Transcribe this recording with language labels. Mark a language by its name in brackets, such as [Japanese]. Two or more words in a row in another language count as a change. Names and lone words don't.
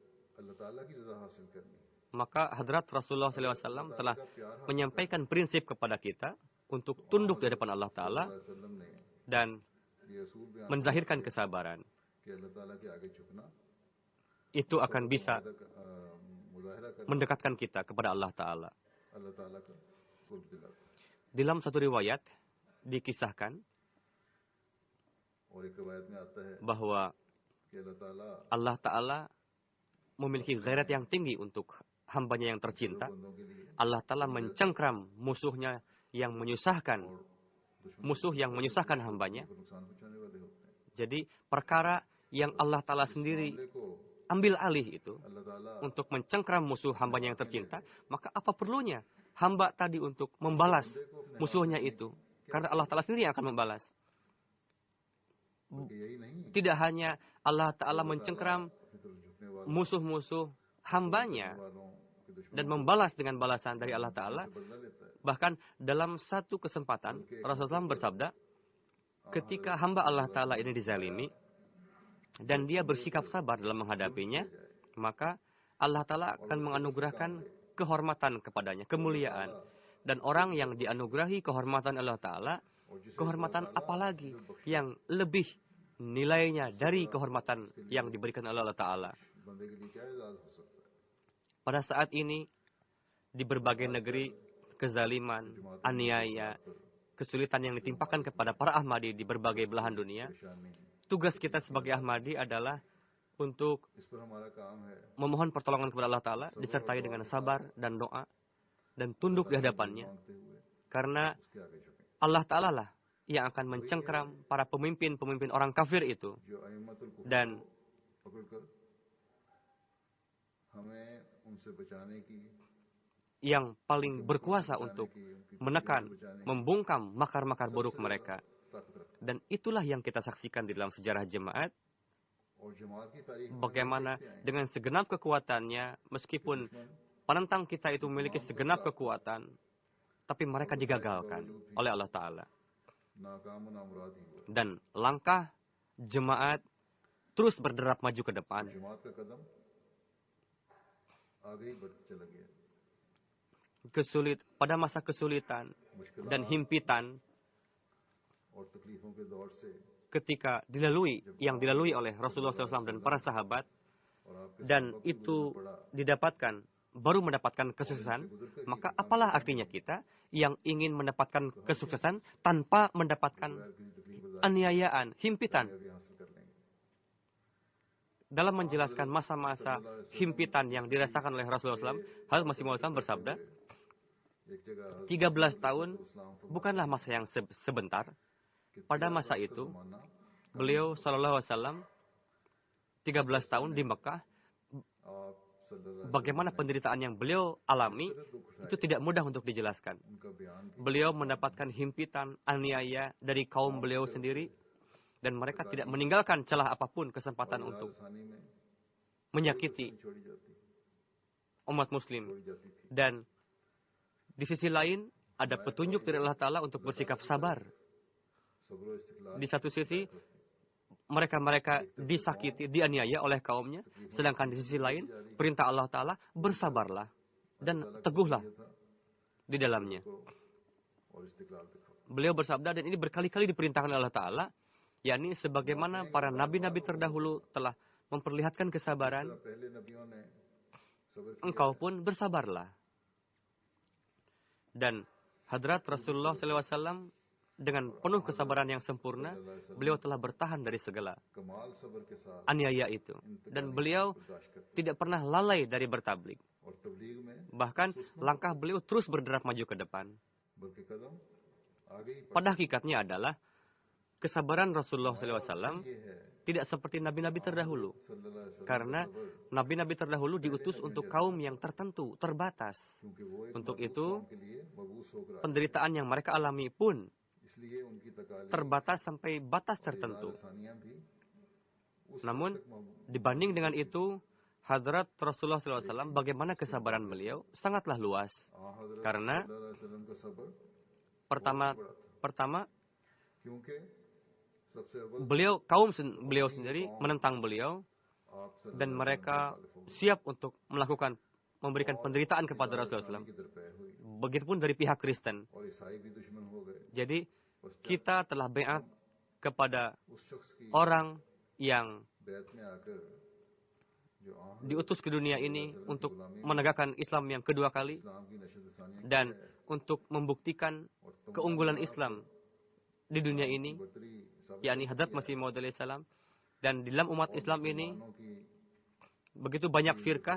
[Indonesian] maka Hadrat Rasulullah SAW telah menyampaikan prinsip kepada kita untuk tunduk di hadapan Allah Ta'ala dan menzahirkan kesabaran. Itu akan bisa mendekatkan kita kepada Allah Ta'ala. [Urdu] اللہ تعالیٰ کا قرب دلاتا ہے. [Indonesian] Dalam satu riwayat dikisahkan [Urdu] اور ایک روایت میں آتا ہے [Indonesian] bahwa [Urdu] کہ اللہ تعالیٰ [Indonesian] Allah Ta'ala memiliki ghairat yang tinggi untuk hambanya yang tercinta. [Urdu] بندوں کے لیے [Indonesian] Allah Ta'ala mencengkram musuhnya yang menyusahkan, musuh yang menyusahkan hambanya. [Urdu] کو نقصان پہنچانے والے ہوتے ہیں. [Indonesian] Jadi perkara yang Allah Ta'ala sendiri [Urdu] معاملے کو [Indonesian] ambil alih itu [Urdu] اللہ تعالیٰ [Indonesian] untuk mencengkram musuh hambanya yang tercinta, maka apa perlunya hamba tadi untuk membalas musuhnya itu? Karena Allah Ta'ala sendiri yang akan membalas. [Urdu] بلکہ یہی نہیں [Indonesian] Tidak hanya Allah Ta'ala mencengkram [Urdu] اپنی طرف جھکنے والوں [Indonesian] musuh-musuh hambanya [Urdu] والوں کے دشمن [Indonesian] dan membalas dengan balasan dari Allah Ta'ala. [Urdu] سے بدلہ لیتا ہے. [Indonesian] Bahkan dalam satu kesempatan Rasulullah SAW bersabda, ketika hamba Allah Ta'ala ini dizalimi dan dia bersikap sabar dalam menghadapinya, maka Allah Ta'ala akan menganugerahkan kehormatan kepadanya, kemuliaan. Dan orang yang dianugerahi kehormatan Allah Ta'ala, kehormatan apalagi yang lebih nilainya dari kehormatan yang diberikan oleh Allah Ta'ala. [Urdu] بندے کے لیے کیا اعزاز ہو سکتا ہے? [Indonesian] Pada saat ini, di berbagai negeri, kezaliman, aniaya, kesulitan yang ditimpakan kepada para Ahmadi di berbagai belahan dunia, [Urdu] परेशानी [Indonesian] tugas kita sebagai Ahmadi adalah untuk [Urdu] اس پر ہمارا کام ہے [Indonesian] memohon pertolongan kepada Allah Ta'ala, disertai dengan sabar dan doa, dan tunduk di hadapannya. [Urdu] مانگتے ہوئے [Indonesian] Karena [Urdu] اس کے آگے جھکیں. [Indonesian] Allah Ta'ala lah yang akan mencengkram para pemimpin-pemimpin orang kafir itu. [Urdu] जो [Arabic] أئمة الكفر [Indonesian] Dan [Urdu] کو پکڑ کر ہمیں ان سے بچانے کی [Indonesian] yang paling berkuasa untuk menekan, membungkam makar-makar buruk mereka. [Urdu] طاقت رکھتا [Indonesian] Dan itulah yang kita saksikan di dalam sejarah jemaat, [Urdu] ہے۔ اور جماعت کی تاریخ میں [Indonesian] bagaimana dengan segenap kekuatannya, meskipun penentang kita itu memiliki segenap kekuatan, tapi mereka digagalkan oleh Allah Ta'ala. [Urdu] ناکام نامراد ہی ہوا. [Indonesian] Dan langkah jemaat terus berderap maju ke depan. [Urdu] جماعت کا قدم آگے ہی بڑھتے چلا گیا. [Indonesian] Pada masa kesulitan dan himpitan, [Urdu] اور تکلیفوں کے دور سے [Indonesian] ketika yang dilalui oleh Rasulullah SAW dan para sahabat, [Urdu] اور آپ کے [Indonesian] dan itu baru mendapatkan kesuksesan, maka apalah artinya kita yang ingin mendapatkan kesuksesan tanpa mendapatkan [Urdu] کسی تکلیف برداشت [Indonesian] aniayaan, himpitan. [Urdu] بھی حاصل کر لیں گے. [Indonesian] Dalam menjelaskan masa-masa himpitan yang dirasakan oleh Rasulullah SAW, Hazrat Masih Maud bersabda, [Urdu] ایک جگہ [Indonesian] 13 tahun bukanlah masa yang sebentar. Pada masa itu, beliau SAW 13 tahun di Mekah, [Urdu] آپ صلی اللہ [Indonesian] bagaimana penderitaan yang beliau alami, itu tidak mudah untuk dijelaskan. [Urdu] ان کا بیان بھی [Indonesian] Beliau mendapatkan himpitan, aniaya dari kaum beliau sendiri, dan mereka tidak meninggalkan celah apapun kesempatan untuk [Urdu] آسانی میں [Indonesian] menyakiti [Urdu] چھوڑی جاتی [Indonesian] umat muslim. [Urdu] چھوڑی جاتی تھی. [Indonesian] Dan di sisi lain, ada petunjuk dari Allah Ta'ala untuk bersikap sabar. [Urdu] صبر اور استقلال [Indonesian] Di satu sisi, mereka disakiti, dianiaya oleh kaumnya. Sedangkan di sisi lain, perintah Allah Ta'ala, bersabarlah dan teguhlah di dalamnya. [Urdu] اور استقلال دکھاؤ. [Indonesian] Beliau bersabda, dan ini berkali-kali diperintahkan oleh Allah Ta'ala, yakni sebagaimana para nabi-nabi terdahulu telah memperlihatkan kesabaran, [Urdu] طرح پہلے نبیوں نے صبر کیا [Indonesian] engkau pun bersabarlah. Dan Hadrat Rasulullah SAW dengan penuh kesabaran yang sempurna, beliau telah bertahan dari segala [Urdu] کمال صبر کے ساتھ [Indonesian] aniaya itu. Dan beliau [Urdu] برداشت کرتے [Indonesian] tidak pernah lalai dari bertablik. [Urdu] اور تبلیغ میں [Indonesian] Bahkan langkah beliau terus berderap maju ke depan. [Urdu] بلکہ قدم آگے ہی [Indonesian] Pada hakikatnya adalah kesabaran Rasulullah SAW [Urdu] یہ ہے [Indonesian] tidak seperti nabi-nabi terdahulu. [Arabic] صلى الله عليه وسلم [Indonesian] Karena nabi-nabi terdahulu diutus untuk kaum yang tertentu, terbatas. [Urdu] کیونکہ وہ ایک [Indonesian] Untuk [Urdu] मखलूक [Indonesian] itu, [Urdu] قوم کے لیے مبعوث ہو کر آئے. [Indonesian] penderitaan yang mereka alami pun [Urdu] اس لیے ان کی تکالیف [Indonesian] terbatas sampai batas tertentu. [Urdu] آسانیاں بھی اس [Indonesian] Namun, [Urdu] حد تک مبعوث [Indonesian] dibanding dengan itu, Hadrat Rasulullah SAW, bagaimana kesabaran beliau sangatlah luas. [Urdu] हज़रत [Indonesian] Karena [Arabic] صلى الله عليه وسلم [Urdu] کا صبر [Indonesian] pertama, [Urdu] کیونکہ سب سے اول [Indonesian] beliau sendiri menentang beliau, [Urdu] आप [Indonesian] dan mereka siap untuk memberikan penderitaan kepada Rasulullah SAW. [Urdu] کے درپے ہوئی [Indonesian] Begitupun dari pihak Kristen. [Urdu] اور عیسائی بھی دشمن ہو گئے. [Indonesian] Jadi, kita telah beat kepada [Urdu] اس شخص کی [Indonesian] orang yang [Urdu] بیعت میں آ کر [Indonesian] diutus ke dunia ini untuk menegakkan Islam yang kedua kali dan untuk membuktikan keunggulan Islam di dunia ini, yakni Hadrat Masih Maud [Arabic] عليه السلام. [Indonesian] Dan di dalam umat Islam ini begitu banyak firqah.